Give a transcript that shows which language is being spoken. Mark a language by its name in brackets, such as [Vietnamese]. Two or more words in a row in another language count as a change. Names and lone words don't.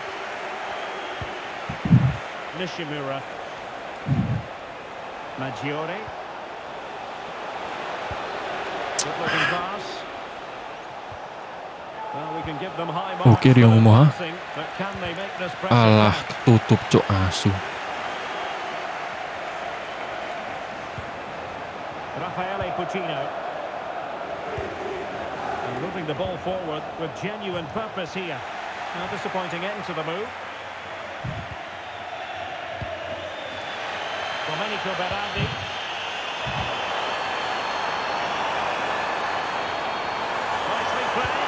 [English] Nishimura. Maggiore. Good looking pass. Well, we can give them high marks [Indonesian] Oke, [English] for Rio the Momoha. passing, but can they make this pressure [Indonesian] Alah, [English] count? [Javanese] tutup cok asu. [English] Raffaele Puccino. And moving the ball forward with genuine purpose here. Now, disappointing end to the move. Domenico Berardi. Nicely played.